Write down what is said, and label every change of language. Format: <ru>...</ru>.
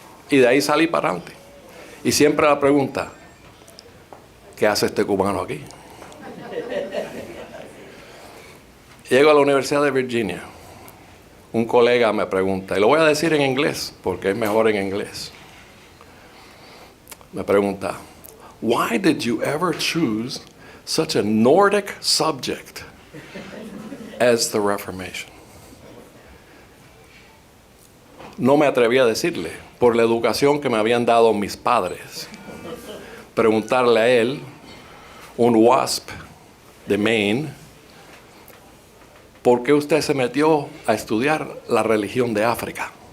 <es>Y de ahí salí para adelante. Y siempre la pregunta, ¿qué hace este cubano aquí? Llego a la Universidad de Virginia. Un colega me pregunta, y lo voy a decir en inglés, porque es mejor en inglés.</es> <en>Me pregunta, why did you ever choose such a Nordic subject as the Reformation?</en> <es>No me atreví a decirle, por la educación que me habían dado mis padres. Preguntarle a él, un WASP de Maine, ¿por qué usted se metió a estudiar la religión de África?</es>